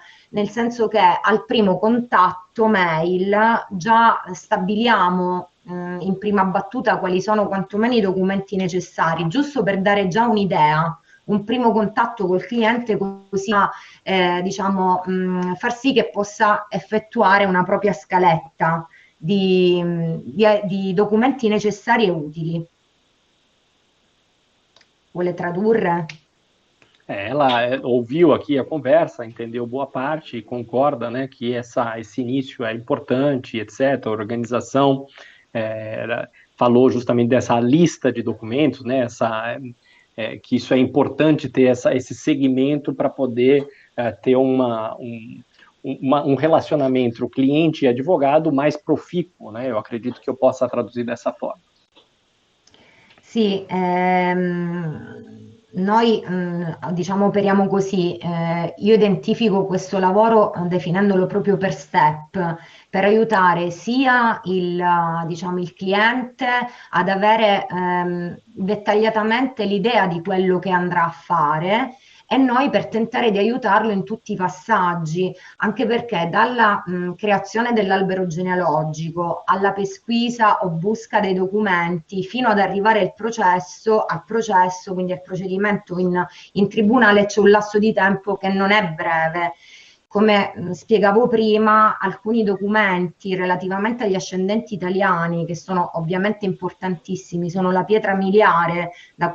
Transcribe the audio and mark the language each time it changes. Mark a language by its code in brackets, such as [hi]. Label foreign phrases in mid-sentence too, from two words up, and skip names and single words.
[it] nel senso che al primo contatto mail già stabiliamo in prima battuta quali sono quantomeno i documenti necessari, giusto per dare già un'idea, un primo contatto col cliente, così diciamo, far sì che possa effettuare una propria scaletta di documenti necessari e utili. Vuole tradurre? [pt] Ela ouviu aqui a conversa, entendeu boa parte e concorda, né, que esse início é importante, etc. A organização falou justamente dessa lista de documentos, né, que isso é importante ter esse segmento para poder ter um relacionamento entre o cliente e advogado mais profícuo, né? Eu acredito que eu possa traduzir dessa forma. [it] Sì, noi diciamo operiamo così, io identifico questo lavoro definendolo proprio per step, per aiutare sia diciamo, il cliente ad avere dettagliatamente l'idea di quello che andrà a fare, e noi per tentare di aiutarlo in tutti i passaggi, anche perché dalla creazione dell'albero genealogico alla pesquisa o busca dei documenti fino ad arrivare al processo, quindi al procedimento in tribunale, c'è un lasso di tempo che non è breve. Come spiegavo prima, alcuni documenti relativamente agli ascendenti italiani, che sono ovviamente importantissimi, sono la pietra miliare da